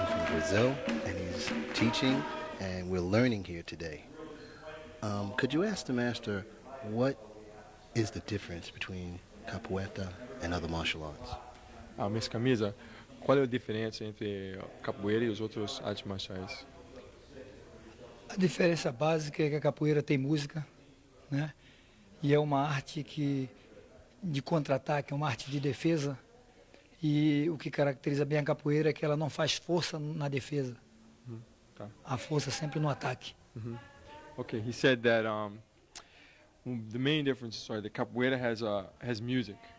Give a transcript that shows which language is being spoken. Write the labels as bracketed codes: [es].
[en] Brazil, and he's teaching, and we're learning here today. Could you ask the master what is the difference between capoeira and other martial arts? [pt] Mestre Camisa, qual é a diferença entre a capoeira e os outros artes marciais? A diferença básica é que a capoeira tem música, né? E é uma arte de contra-ataque, é uma arte de defesa. E o que caracteriza bem a capoeira é que ela não faz força na defesa. Tá. A força sempre no ataque. [en] Okay, he said that the main difference, the capoeira has music.